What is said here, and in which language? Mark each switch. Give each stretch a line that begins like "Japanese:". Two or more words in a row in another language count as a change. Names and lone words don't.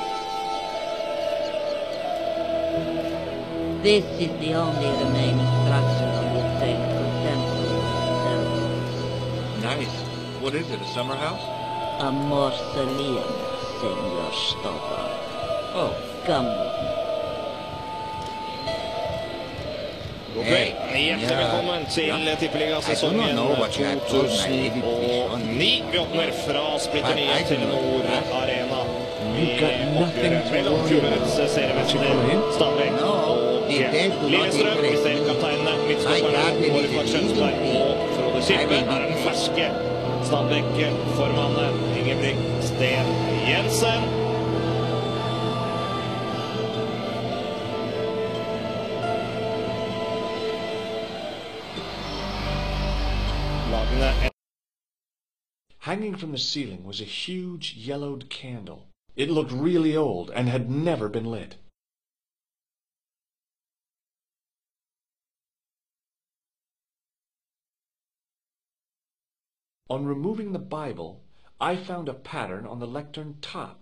English: This is the only remaining structure on the estate contemporary. Nice. What is it, a summer house? A mausoleum, Senor Stobart. Oh. Come with me.
Norwegian: God kveld. Hjertelig velkommen til Tippeliga-sesongen 2009. Vi åpner fra splitter nye Telenor Arena i oppgjøret mellom fjorårets seriemester Stabæk og Lillestrøm. Vi ser kapteinene, midtstopperne Hård Skjønsberg og Frode Kippe. Her er den ferske Stabæk-formannen Ingebrigt Jensen.
English: Hanging from the ceiling was a huge yellowed candle. It looked really old and had never been lit. On removing the Bible, I found a pattern on the lectern top.